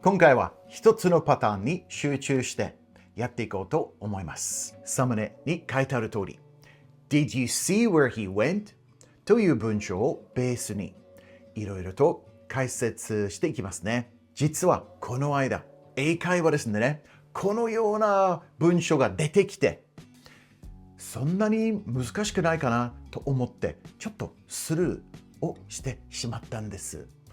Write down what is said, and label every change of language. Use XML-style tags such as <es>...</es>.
<ja>今回は一つのパターンに集中してやっていこうと思います。サムネに書いてある通り</ja> <en>Did you see where he went?</en> <ja>という文章をベースにいろいろと解説していきますね。実はこの間英会話ですね、このような文章が出てきてそんなに難しくないかなと思ってちょっとスルーをしてしまったんです</ja>